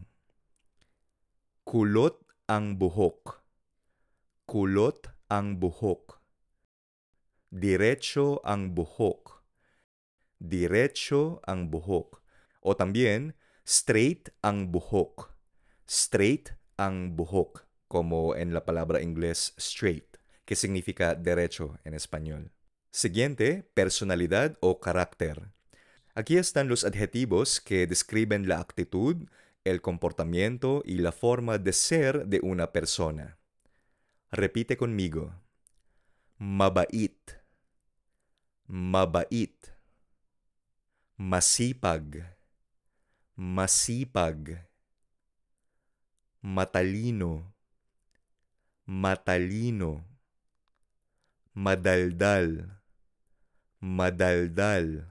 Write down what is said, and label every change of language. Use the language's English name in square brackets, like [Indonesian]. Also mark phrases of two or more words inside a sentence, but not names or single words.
[Filipino] Kulot ang buhok, kulot ang buhok. Diretso ang buhok, diretso ang buhok. [Spanish] O también, [Filipino] straight ang buhok, straight ang buhok. [Spanish] Como en la palabra inglés straight, que significa derecho en español. Siguiente, personalidad o carácter. Aquí están los adjetivos que describen la actitud, el comportamiento y la forma de ser de una persona. Repite conmigo. [Filipino] Mabait, mabait. Masipag, masipag. Matalino, matalino. Madaldal, madaldal.